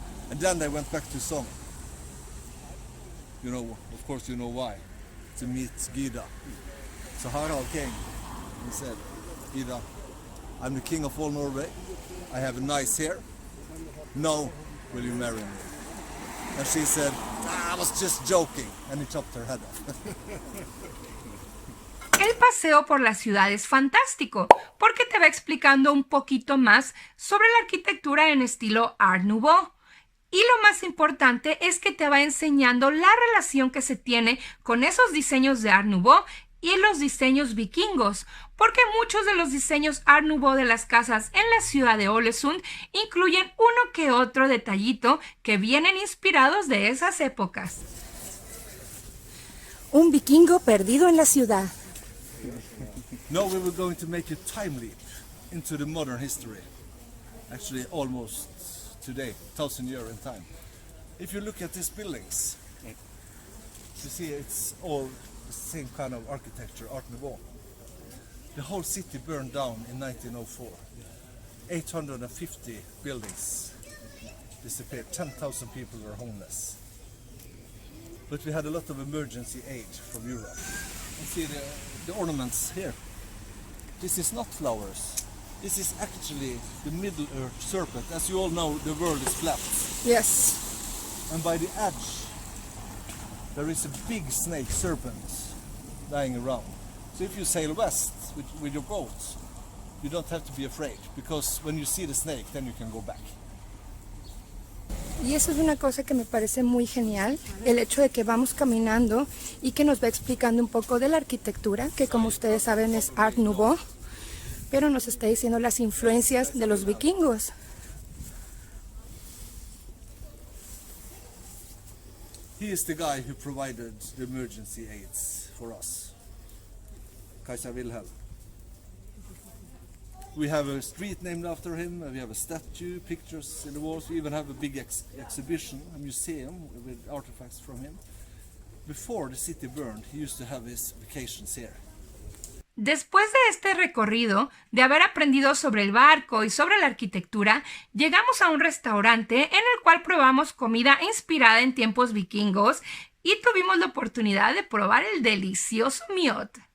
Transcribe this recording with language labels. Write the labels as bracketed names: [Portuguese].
[English] And then they went back to Sogn. You know, of course you know why, to meet Gyda. So Harald came and said, Gyda, I'm the king of all Norway, I have a nice hair, now will you marry me? And she said, I was just joking, and he chopped her head off. [Spanish] El paseo por la ciudad es fantástico porque te va explicando un poquito más sobre la arquitectura en estilo Art Nouveau. Y lo más importante es que te va enseñando la relación que se tiene con esos diseños de Art Nouveau y los diseños vikingos, porque muchos de los diseños Art Nouveau de las casas en la ciudad de Ålesund incluyen uno que otro detallito que vienen inspirados de esas épocas. Un vikingo perdido en la ciudad. [English] Now we were going to make a time leap into the modern history. Actually almost today, 1,000 years in time. If you look at these buildings, you see it's all the same kind of architecture, Art Nouveau. The whole city burned down in 1904. 850 buildings disappeared. 10,000 people were homeless. But we had a lot of emergency aid from Europe. And see the ornaments here. This is not flowers. This is actually the Middle Earth serpent. As you all know, the world is flat. Yes. And by the edge, there is a big snake serpent lying around. So if you sail west with your boat, you don't have to be afraid, because when you see the snake, then you can go back. [Spanish] Y eso es una cosa que me parece muy genial, el hecho de que vamos caminando y que nos va explicando un poco de la arquitectura, que como ustedes saben es Art Nouveau, pero nos está diciendo las influencias de los vikingos. [English] He is the guy who provided the emergency aids for us, Kaiser Wilhelm. We have a street named after him, we have a statue, pictures in the walls, we even have a big exhibition, a museum with artifacts from him. Before the city burned, he used to have his vacations here. [Spanish] Después de este recorrido, de haber aprendido sobre el barco y sobre la arquitectura, llegamos a un restaurante en el cual probamos comida inspirada en tiempos vikingos y tuvimos la oportunidad de probar el delicioso mjød.